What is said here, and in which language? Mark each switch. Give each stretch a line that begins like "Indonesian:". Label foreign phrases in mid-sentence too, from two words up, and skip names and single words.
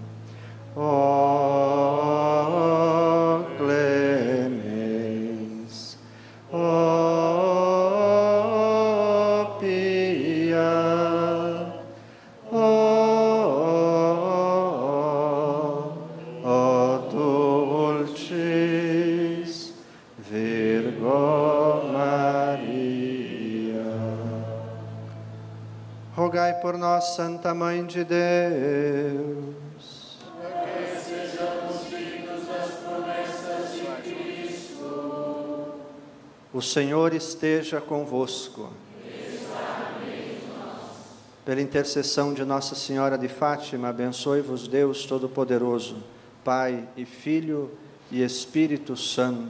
Latin: O clemens, o pia, o dulcis Virgo Maria.
Portuguese: Rogai por nós, Santa Mãe de Deus, o Senhor esteja convosco. Pela intercessão de Nossa Senhora de Fátima, abençoe-vos Deus Todo-Poderoso, Pai e Filho e Espírito Santo.